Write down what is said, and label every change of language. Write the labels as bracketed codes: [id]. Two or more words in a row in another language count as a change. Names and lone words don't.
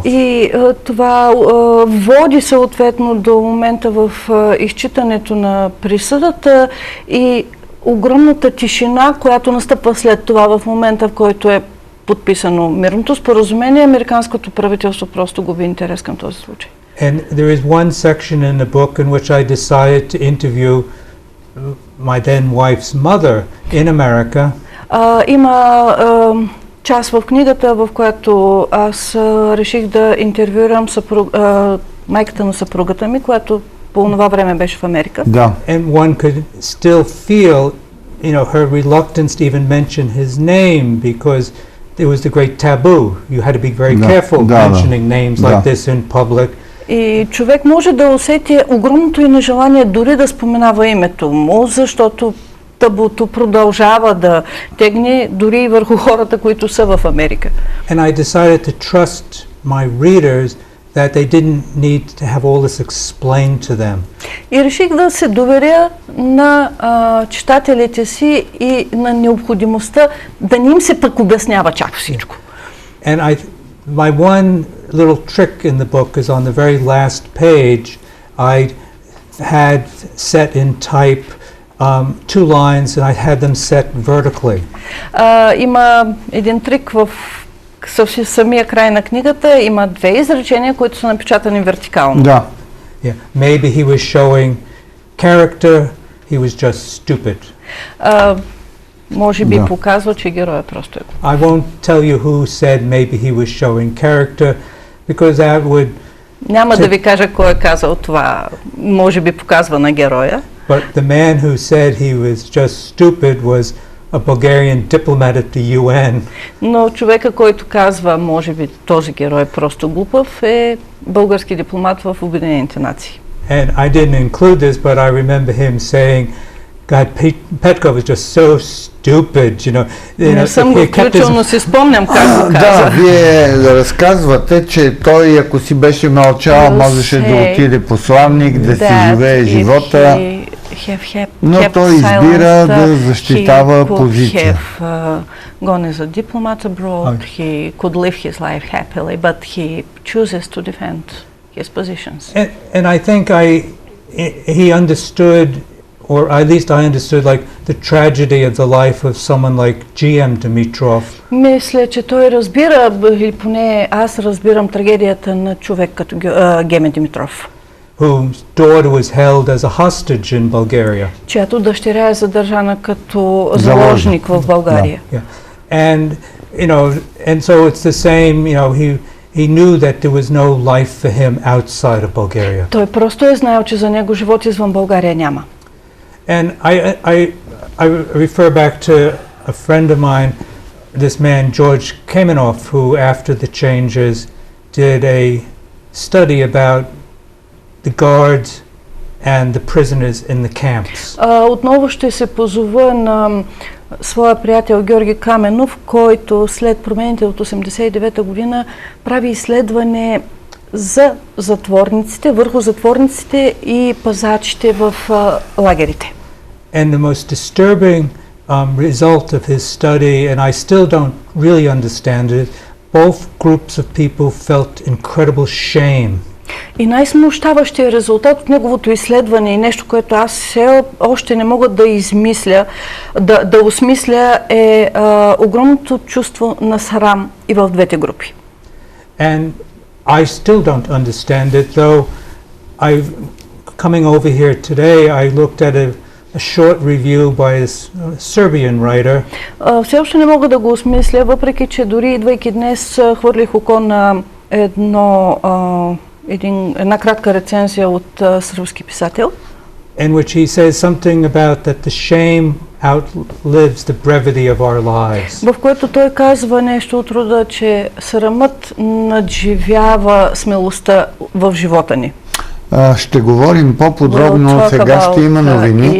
[bg] И това води съответно до момента в изчитането на присъдата и огромната тишина, която настъпва след това в момента, в който е подписано мирното споразумение. Американското правителство просто губи интерес към този случай. [en] And there is one section in the book in which I decided to interview my then wife's mother in America. [bg] Има част в книгата, в която аз реших да интервюирам майката на съпругата ми, която по това време беше в Америка. Да. [en] And one could still feel, her reluctance to even mention his name because it was the great taboo. You had to be very careful mentioning names like this in public. [bg] И човек може да усети огромното и нежелание дори да споменава името му, защото табуто продължава да тегне дори и върху хората, които са в Америка. [en] And I decided to trust my readers that they didn't need to have all this explained to them. [bg] И реших да се доверя на читателите си и на необходимостта да не им се пък обяснява чак всичко. [en] And my one little trick in the book is on the very last page I had set in type two lines and I had them set vertically. [bg] Има един трик в самия край на книгата, има две изречения, които са напечатани вертикално. Да. [en] Yeah. Maybe he was showing character, he was just stupid. [bg] Може би показва, че героя просто е. [en] I won't tell you who said maybe he was showing character because that would. [bg] Няма да ви кажа кой е казал това, може би показва на героя. [en] But the man who said he was just stupid was a Bulgarian diplomat at the UN. [bg] Но човека, който казва, може би този герой е просто глупав, е български дипломат в Обединените нации. [en] And I didn't include this, but I remember him saying, God, Petkov is just so stupid, [bg] Не съм го включил, но си спомням как го каза. Да, вие разказвате, че той, ако си беше мълчал, можеше да отиде посланник, да си живее живота, но той избира да защитава позиция. [en] And I think he understood, or at least I understood, like the tragedy of the life of someone like G.M. Dimitrov. [bg] Мисля, че той разбира, или поне аз разбирам трагедията на човек като Геме Димитров, [en] whose daughter was held as a hostage in Bulgaria. [bg] Чиято дъщеря е задържана като заложник в България. [en] And so it's the same, he knew that there was no life for him outside of Bulgaria. [bg] Той просто е знаел, че за него живот извън България няма. [en] And I refer back to a friend of mine, this man George Kamenov, who after the changes did a study about the guards and the prisoners in the camps. [bg] Отново ще се позова на своя приятел Георги Каменов, който след промените от 1989 година прави изследване за затворниците, върху затворниците и пазачите в лагерите. [en] And the most disturbing result of his study, and I still don't really understand it, both groups of people felt incredible shame. [bg] И най-смущаващия резултат от неговото изследване и нещо, което аз все още не мога да измисля, да осмисля, е огромното чувство на срам и в двете групи. [en] And I still don't understand it, though. Coming over here today, I looked at a short review by a Serbian writer. [bg] Все още не мога да го осмисля, въпреки че дори идвайки днес хвърлих око на една кратка рецензия от сръбски писател. [en] In which he says something about that the shame outlives the brevity of our lives. [bg] В което той казва нещо от рода, че срамът надживява смелостта в живота ни. Ще говорим по-подробно, сега ще има новини.